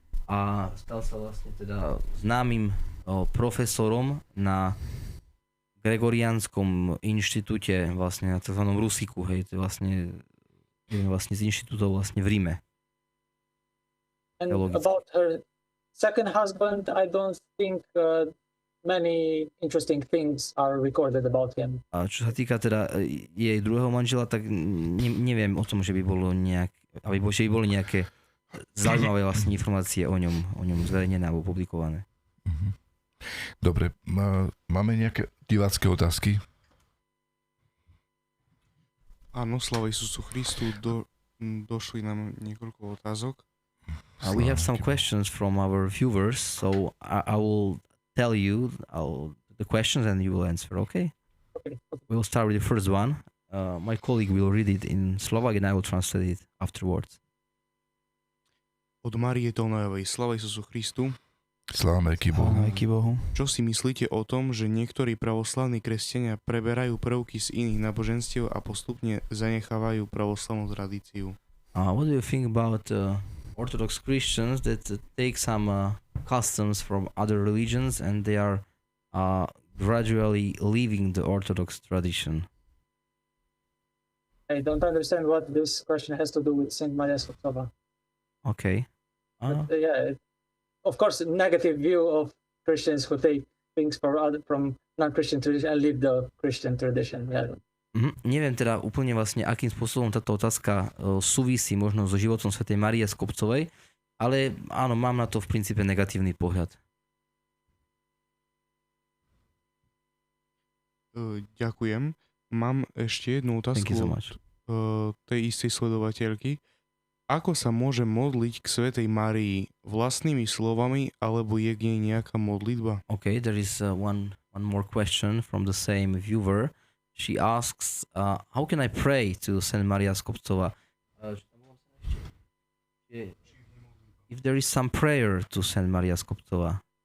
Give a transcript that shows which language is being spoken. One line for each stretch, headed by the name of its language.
Slovak: A stal sa vlastne teda známym profesorom na Gregoriánskom inštitúte, vlastne na tzv. Rusiku, hej, to je vlastne z inštitútov vlastne v Ríme.
English: And about her second husband, I don't think many interesting things are recorded about him.
Slovak: A čo sa týka teda jej druhého manžela, tak neviem o tom, že by boli nejaké zaujímavé vlastne informácie o ňom zverejnené alebo publikované. Dobre, máme nejaké divácké otázky? Áno, sláva Isusu Christu, došli nám niekoľko otázok.
English: We have some questions from our viewers, so I will tell you the questions and you will answer, okay? We will start with the first one. My colleague will read it in Slovak and I will translate it afterwards.
Slovak: Od Márie Tonajovej. Sláva Isusu Christu. Sláva Bohu. Čo si myslíte o tom, že niektorí pravoslavní kresťania preberajú prvky z iných náboženstiev a postupne zanechávajú pravoslavnú tradíciu?
English: What do you think about Orthodox Christians that take some customs from other religions and they are gradually leaving the Orthodox tradition? I don't understand what this question has to do with Saint Maria Skobcovej. Okay. But, of course, negative view of Christians who take things from non-Christian tradition and leave the Christian tradition. Yeah.
Slovak: Neviem teda úplne vlastne, akým spôsobom táto otázka súvisí možno so životom svätej Márie Skobcovej, ale áno, mám na to v princípe negatívny pohľad. Ďakujem. Mám ešte jednu otázku od tej istej sledovateľky. Ako sa môže modliť k svätej Márii? Vlastnými slovami, alebo je k nej nejaká modlitba?
English: Okay, there is one more question from the same viewer. She asks, how can I pray to Saint Maria Skobcovej? If there is some prayer to Saint Maria Skobcovej.